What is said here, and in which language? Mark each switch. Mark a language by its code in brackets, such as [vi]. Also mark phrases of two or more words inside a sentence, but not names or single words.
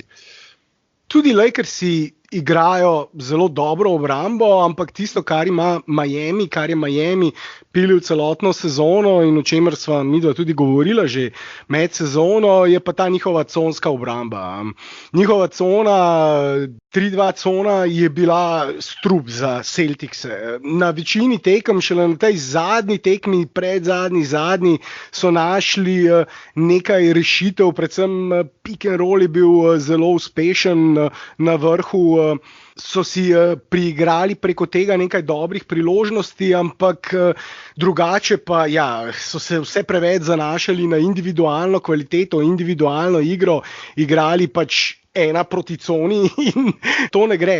[sl] Tudi Lakersi igrajo zelo dobro obrambo, ampak tisto, kar ima Miami, kar je Miami pilil celotno sezono in o čemer sva midva tudi govorila že med sezono, je pa ta njihova conska obramba. Njihova cona, 3-2 cona je bila strup za Celticse. Na večini tekem, šele na tej zadnji tekmi, zadnji, so našli nekaj rešitev, predvsem [en] pick and roll [sl] je bil zelo uspešen na vrhu. So si priigrali preko tega nekaj dobrih priložnosti, ampak drugače pa ja, so se vse preveč zanašali na individualno kvaliteto, individualno igro, igrali pač 1 proti coni in to ne gre.